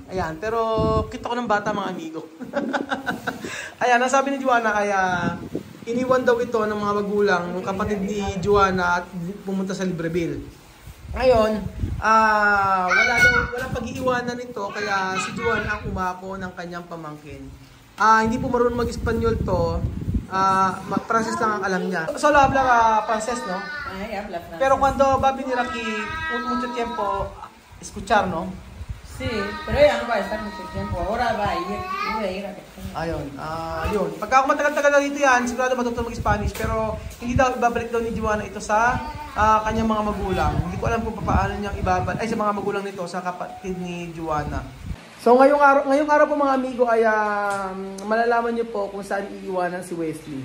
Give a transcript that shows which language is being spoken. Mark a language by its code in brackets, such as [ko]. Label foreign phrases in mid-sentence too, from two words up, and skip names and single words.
[tl] Ayan, pero kita ko ng bata mga amigo. Ayan, ang sabi ni Joanna, kaya iniwan daw ito ng mga magulang, ng kapatid ni Joanna at pumunta sa Libreville. Ngayon, walang pag-iiwanan nito, kaya si Joanna ang umako ng kanyang pamangkin. Hindi po marunong mag-Espanyol to. Frances lang ang alam niya. [es] Solo habla francés, ¿no? Ay, habla francés. Pero cuando va a venir aquí mucho tiempo escuchar, ¿no? Sí, pero ella no va a estar mucho tiempo. Ahora va a ir. Yo voy a ir a [tl] Ayun. Yun. Pagka ako matagal-tagal na dito yan, sigurado matuto mag-Spanish. Pero hindi daw ibabalik daw ni Joanna ito sa kanyang mga magulang. Hindi ko alam kung paano niyang ibabalik sa mga magulang nito sa kapatid ni Joanna. So ngayong araw po mga amigo ay malalaman niyo po kung saan iiwanan si Wesley.